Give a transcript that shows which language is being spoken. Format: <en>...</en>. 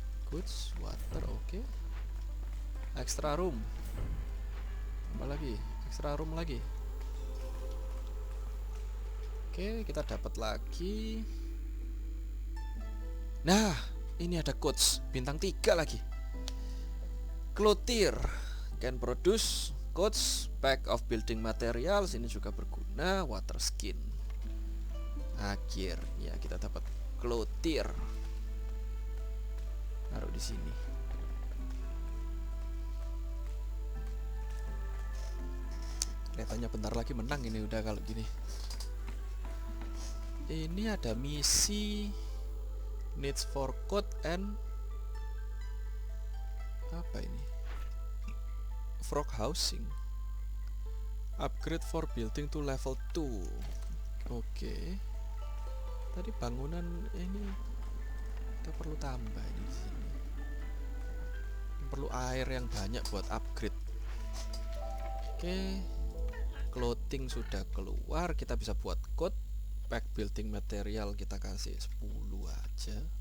<id>Goods, water, oke. Extra room. Apa lagi? Extra room lagi. Oke, kita dapat lagi. Nah, ini ada coach bintang 3 lagi.</id> <en>Clothier can produce coach pack of building materials.</en> <id>Ini juga berguna. Water skin. Akhirnya kita dapat clothier. Taruh di sini. Kelihatannya bentar lagi menang ini udah kalau gini. Ini ada misi needs for code and apa ini? Frog housing.</id> <en>Upgrade for building to level 2. Oke.</en> <id>Tadi bangunan ini kita perlu tambah ini di sini. Perlu air yang banyak buat upgrade. Oke. Clothing sudah keluar, kita bisa buat code. Pack building material kita kasih 10 aja.</id>